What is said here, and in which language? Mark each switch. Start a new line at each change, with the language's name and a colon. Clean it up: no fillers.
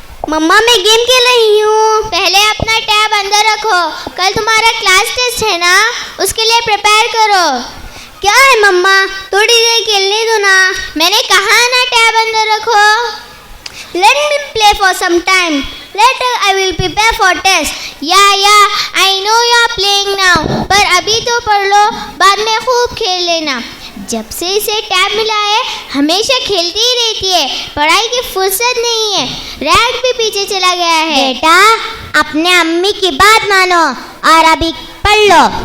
Hindi: मम्मा, मैं गेम खेल रही हूँ। पहले अपना टैब अंदर रखो, कल तुम्हारा क्लास टेस्ट है ना, उसके लिए प्रिपेयर करो। क्या है मम्मा, थोड़ी देर खेलने दो ना। मैंने कहा ना टैब अंदर रखो।
English: Let me play for some time. Later I will prepare for test.
Hindi: या
English: I know you are playing now,
Hindi: पर अभी तो पढ़ लो, बाद में खूब खेल लेना। जब से इसे टैब मिला है हमेशा खेलती ही रहती है, पढ़ाई की फुर्सत नहीं है। रैंक भी पीछे चला गया है। बेटा, अपने अम्मी की बात मानो और अभी पढ़ लो।